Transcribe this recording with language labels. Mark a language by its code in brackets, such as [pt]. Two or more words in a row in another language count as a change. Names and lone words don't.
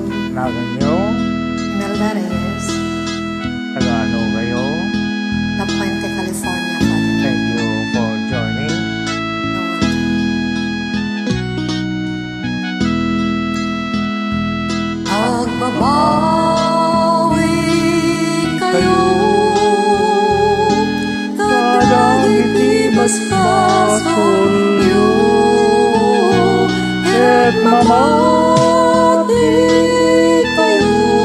[ilo] Nagan nyo? Imelda Reyes, Taga ano kayo? La Puente, California, Father. [en] Thank you for joining. [ilo] Agbabawi kayo, kadagiti basbasolyo, ket mamati kayo,